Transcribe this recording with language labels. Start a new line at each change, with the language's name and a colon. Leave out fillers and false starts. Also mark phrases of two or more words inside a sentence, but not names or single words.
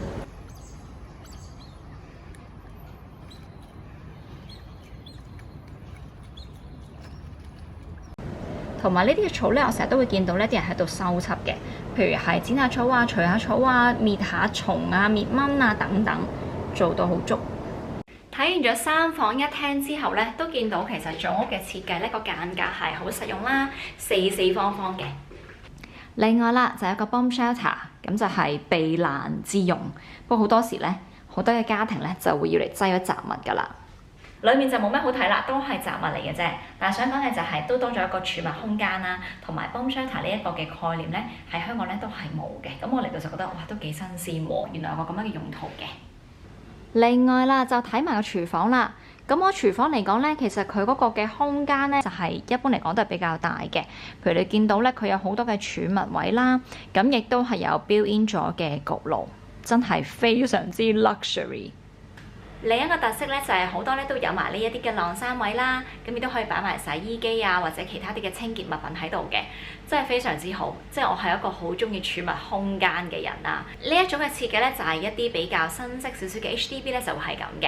Cantonese: 同埋呢啲嘅草咧，我成日都會見到呢啲人喺度修葺嘅，譬如係剪下草啊、除下草啊、滅下蟲啊、滅蚊啊等等，做到好足。睇完咗3房1廳之後咧，都見到其實組屋嘅設計咧個間隔係好實用啦，四方方嘅。另外啦，就有一個
English: bomb shelter，
Cantonese: 咁就係避難之用。不過好多時咧，好多嘅家庭咧就會要嚟擠咗雜物㗎啦。裡面就冇咩好睇啦，都係雜物嚟嘅啫。但係想講嘅就係都多咗一個儲物空間啦，同埋
English: bomb shelter
Cantonese: 呢一個嘅概念咧，喺香港咧都係冇嘅。咁我嚟到就覺得哇，都幾新鮮喎！原來有個咁樣嘅用途嘅。另外啦，就睇埋個廚房啦。咁我廚房嚟講咧，其實佢嗰個嘅空間咧，就係一般嚟講都係比較大嘅。譬如你見到咧，佢有好多嘅儲物位啦，咁亦都係有
English: built in
Cantonese: 咗嘅焗爐，真係非常之 luxury。另一個特色咧就係好多咧都有埋呢一啲嘅晾衫位啦，咁亦都可以擺埋洗衣機啊或者其他啲嘅清潔物品喺度嘅，真係非常之好。即係我係一個好中意儲物空間嘅人啦。呢一種嘅設計咧就係一啲比較新式少少嘅 HDB 咧就會係咁嘅。